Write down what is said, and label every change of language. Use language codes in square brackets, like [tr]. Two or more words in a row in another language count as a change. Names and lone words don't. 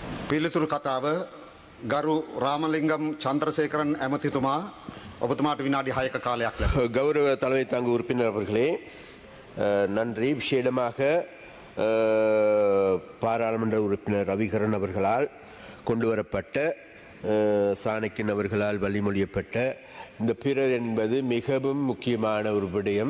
[si] පිළිතුරු කතාව ගරු රාමලිංගම් චන්ද්‍රසේකරන් ඇමතිතුමා ඔබතුමාට විනාඩි 6ක කාලයක් ලැබෙනවා. [ta] கௌரவ தலைமை தாங்க உறுப்பினர் அவர்களே, நன்றி. விசேடமாக பாராளுமன்ற உறுப்பினர் ரவிகரன் அவர்களால் கொண்டுவரப்பட்ட சாணக்கியன் அவர்களால் வழிமொழியப்பட்ட இந்த பிறர் என்பது மிகவும் முக்கியமான ஒரு விடயம்.